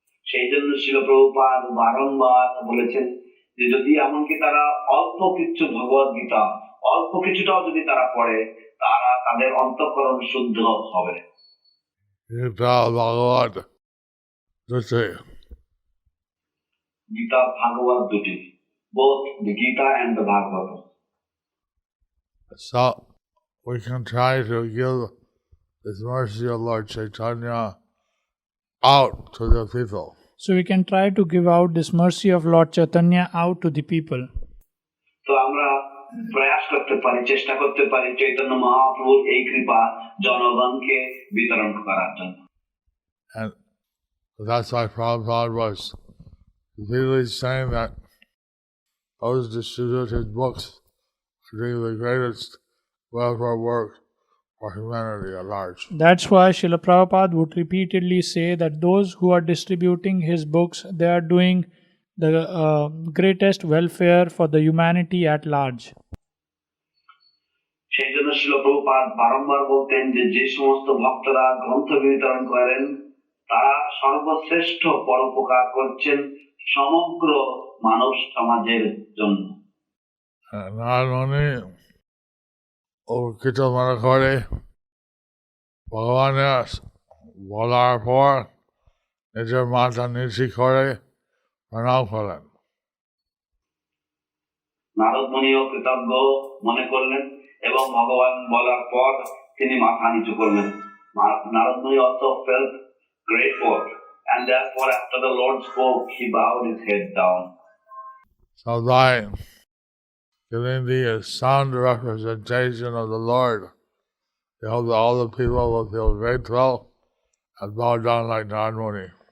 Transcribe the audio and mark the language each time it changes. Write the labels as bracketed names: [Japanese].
[Bangla] সেই জন্য শিল প্রভুপাদ বারংবার বলেছেন যে যদি এমনকি তারা অল্প কিছু ভগবদ গীতা অল্প কিছুটাও যদি তারা পড়ে তারা তাদের অন্তঃকরণ শুদ্ধ হবে। [English] Gita, Bhagavad, [Bangla] গীতা ভাগবত দুটি, [English] both the Gita and the Bhagavata. So we can try to give this mercy of Lord Caitanya out to the people. So we can try to give out this mercy of Lord Chaitanya out to the people. [Bangla] তো আমরা প্রয়াস করতে পারি, চেষ্টা করতে পারি চৈতন্য মহাপ্রভুর এই কৃপা জনগণকে বিতরণ করার জন্য। [English] And that's why Prabhupada was repeatedly saying that those distribute his books are doing the greatest welfare work for humanity at large. That's why Srila Prabhupada would repeatedly say that those who are distributing his books, they are doing the greatest welfare for the humanity at large. [Bangla] সেই জন্য শিল প্রভুপাদ বারংবার বলতেন যে যে সমস্ত ভক্তরা গ্রন্থ বিতরণ করেন তারা সর্বশ্রেষ্ঠ পরোপকার করছেন সমগ্র মানব সমাজের জন্য। Narada Muni কিছু মনে করে ভগবানের বলার পর নিজের মাথা নিচু করে প্রণাম করেন। নারদ মুনিও কৃতজ্ঞ মনে করলেন এবং ভগবান বলার পর তিনি মাথা নিচু করলেন। [English] Narada Muni also felt grateful and therefore after the Lord spoke he bowed his head down. So by giving the sound representation of the Lord, we hope that all the people will feel grateful and bow down like Narada Muni.